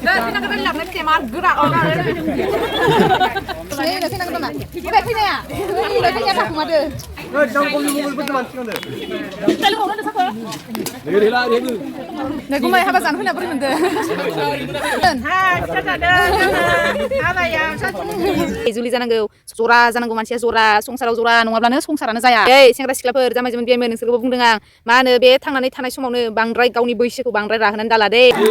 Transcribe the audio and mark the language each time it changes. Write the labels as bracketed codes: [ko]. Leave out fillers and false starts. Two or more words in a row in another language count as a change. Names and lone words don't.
[brx] Gumay haba san huna buri mende. Juli जानांगौ जरा जानांगौ मानसिया जरा संसाराव जरा नङाब्लानो संसारानो जाया ए सेंग्रा सिख्लाफोर जामाय जमोन बियायमोन नोंसोरखौबो बुंदों आं मा होनो बे थांनानै थानाय समावनो बांद्राय गावनि बैसोखौ बांद्राय राहोनानै दाला दे